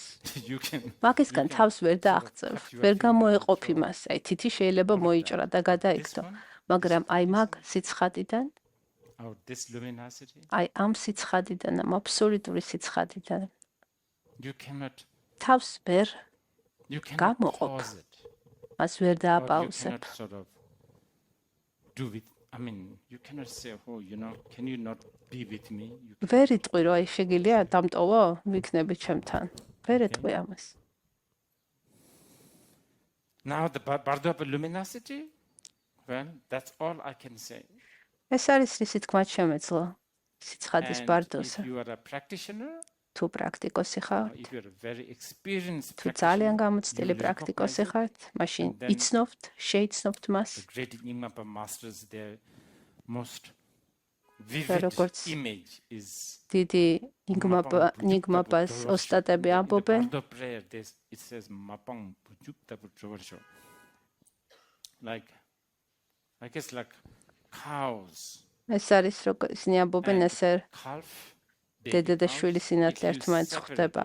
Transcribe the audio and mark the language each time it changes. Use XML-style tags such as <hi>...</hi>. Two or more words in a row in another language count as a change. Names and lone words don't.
<ka>მაგისგან თავს ვერ დააღწევ, ვერ გამოეყოფ იმას, აი თითი შეიძლება მოიჭრა და გადაიგდო, მაგრამ აი მაგ სიცხადიდან აი ამ სიცხადიდან, ამ აბსოლუტური სიცხადიდან თავს ვერ გამოყოფ. მას ვერ დააპაუზებ. ვერ იტყვი, რომ აი შეგიძლია დამტოვო, ვიქნები ჩემთან. ვერ ეტყვი ამას.</ka> <en>Now the bardo of luminosity, well, that's all I can say.</en> <ka>ეს არის რისი თქმა შემეძლო სიცხადის ბარდოსა. თუ პრაქტიკოსი ხართ, თუ ძალიან გამოცდილი პრაქტიკოსი ხართ, მაშინ იცნობთ, შეიცნობთ მას. როგორც დიდი ნიგმაპას ოსტატები ამბობენ, ეს არის როგორც ისინი ამბობენ, ესე დედა და შვილი სინათლე ერთმანეთს ხვდება.</ka>